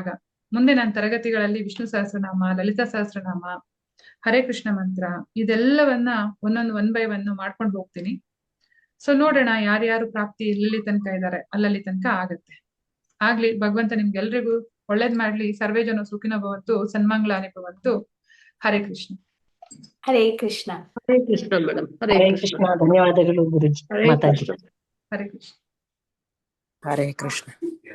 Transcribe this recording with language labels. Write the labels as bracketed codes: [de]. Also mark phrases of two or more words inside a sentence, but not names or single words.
[kn] ಮುಂದೆ ನನ್ನ ತರಗತಿಗಳಲ್ಲಿ ವಿಷ್ಣು ಸಹಸ್ರನಾಮ, ಲಲಿತಾ ಸಹಸ್ರನಾಮ, ಹರೇ ಕೃಷ್ಣ ಮಂತ್ರ ಇದೆಲ್ಲವನ್ನ ಒಂದೊಂದು 1 by 1 ಮಾಡ್ಕೊಂಡು ಹೋಗ್ತೀನಿ. ಸೊ ನೋಡೋಣ ಯಾರ್ಯಾರು ಪ್ರಾಪ್ತಿ ಎಲ್ಲೆಲ್ಲಿ ತನಕ ಇದ್ದಾರೆ ಅಲ್ಲಲ್ಲಿ ತನಕ ಆಗತ್ತೆ. ಆಗ್ಲಿ. ಭಗವಂತ ನಿಮ್ಗೆಲ್ರಿಗೂ ಒಳ್ಳೇದ್ ಮಾಡ್ಲಿ. [sa] ಸರ್ವೇ ಜನ ಸುಖಿನೋ ಭವಂತು, ಸನ್ಮಂಗಳಾನಿ ಭವಂತು. [kn] ಹರೇ ಕೃಷ್ಣ. ಹರೇ ಕೃಷ್ಣ. ಹರೇ ಕೃಷ್ಣ ಮೇಡಮ್. ಹರೇ ಕೃಷ್ಣ. ಧನ್ಯವಾದಗಳು ಗುರುಜಿ. ಹರೇ ಮಾತಾಜಿ. ಕೃಷ್ಣ. ಹರೇ ಕೃಷ್ಣ. ಹರೇ ಕೃಷ್ಣ.